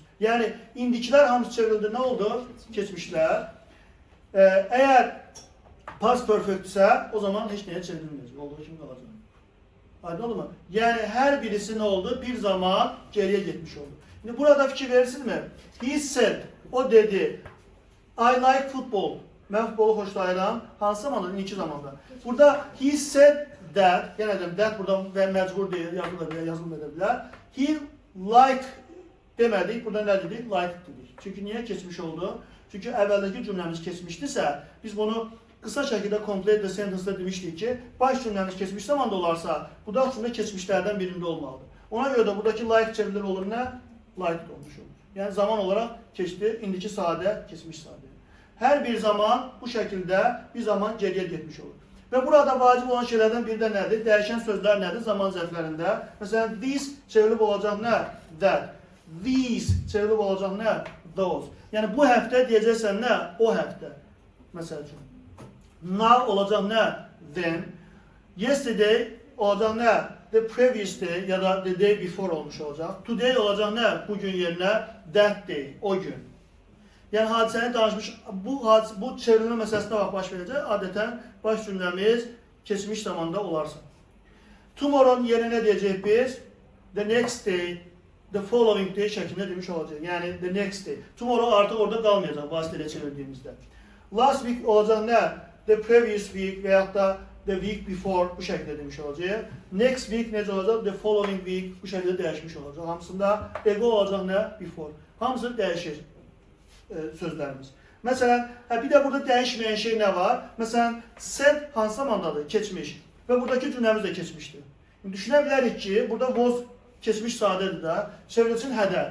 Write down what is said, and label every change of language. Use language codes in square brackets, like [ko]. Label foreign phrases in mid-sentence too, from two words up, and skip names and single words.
[az] Yəni, indikilər hamısı çevrildi, nə oldu? Keçmişlər. Əgər past perfect isə, o zaman heç nəyə çevrilməyəcək. Olduğu kimi qalacaq. Aydın oldu mu? Yəni, hər birisi nə oldu? Bir zaman geriyə getmiş oldu. İndi burada fikir verirsinizmi? [en] He said, [az] o dedi. [en] I like football. [az] Mən futbolu xoşlayıram. Hansı zamanda? İndiki zamanda. Burada [en] he said that, [az] yenə deyim, that burada və məcbur deyil, yazılmaya bilər. [en] He like [az] demədik, burada nə dedik? Like dedik. Çünki niyə keçmiş oldu? Çünki əvvəldəki cümləmiz keçmişdirsə, biz bunu qısa şəkildə [en] complete the sentence-da [az] demişdik ki, baş cümləmiz keçmiş zamanda olarsa, bu da aslında keçmişlərdən birində olmalıdır. Ona görə də buradakı like çevrilir olur nə? Like olmuş olur. Yəni zaman olaraq keçdi, indiki sadə, keçmiş sadə. Hər bir zaman bu şəkildə bir zaman geriyə getmiş olur. Və burada vacib olan şeylərdən biri də nədir? Dəyişən sözlər nədir zaman zərflərində? Məsələn, this çevrilib olacaq nə? That. These çevrilib olacaq nə? Those. Yəni, bu həftə deyəcəksən nə? O həftə. Məsəl üçün. Now olacaq nə? Then. Yesterday olacaq nə? [en] the previous day [az] ya da [en] the day before olmuş olacaq. [az] Today olacaq nə? Bugün yerinə [en] that day, [az] o gün. Yəni hadisəni danışmış, bu çevrilmə məsələsində baş verəcək. Adətən baş cümləmiz keçmiş zamanda olarsa. Tomorrow yerinə deyəcək biz [en] the next day, the following day [az] şəklində demiş olacaq. [en] Yəni the next day. [az] Tomorrow artıq orada qalmayacaq vasitələ çevirdiyimizdə. [en] Last week [az] olacaq nə? [en] The previous week [az] və yaxud da [en] the week before [az] bu şəkildə demiş olacaq. [en] Next week [az] necə olacaq? [en] The following week [az] bu şəkildə dəyişmiş olacaq. Hamısında ego olacaq nə? Before. Hamısı dəyişir sözlərimiz. Məsələn, bir də burada dəyişməyən şey nə var? Məsələn, said hansı zamandadır? Keçmiş. Və buradakı cümləmiz də keçmişdir. Düşünə bilərik ki, burada was keçmiş sadədir də, çevrilsin hədə.